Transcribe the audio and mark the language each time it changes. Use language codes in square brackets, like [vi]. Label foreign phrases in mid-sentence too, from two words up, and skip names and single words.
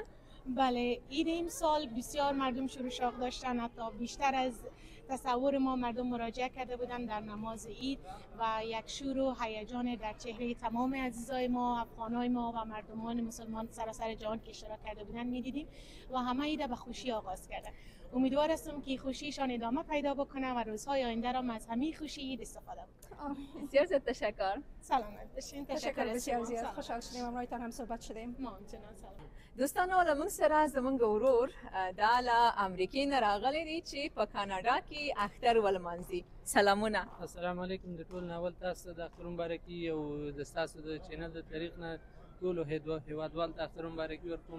[fa] بله عید امسال بسیار مردم شروع شوق داشتن حتی بیشتر از تصور ما مردم مراجعه کرده بودن در نماز عید و یک شور و هیجان در چهره تمام عزیزای ما افغانای ما و مردمان مسلمان سراسر جهان که اشتراک کرده بودن میدیدیم و همه عید به خوشی آغاز کردن. امیدوار هستم که خوشیشان ادامه پیدا بکنه و روزهای آینده را از همین خوشی عید استفاده بکنیم. بسیار زیاد تشکر. سلامت باشین. تشکر بسیار زیاد. خوشحال شدیم امروزتان هم صحبت شدیم. ما همچنان سلام. [ps] دوستانو له موږ سره زموږ ورور دا له امریکې نه راغلی دی چې په کاناډا کې اختر ولمانځي. سلامونه. [ar] السلام علیکم. [ps] د ټول ناول تاسو د اختر مبارکي او د تاسو د چینل د طریق نه ټولو هیوادوال ته اختر مبارکي ورکوم.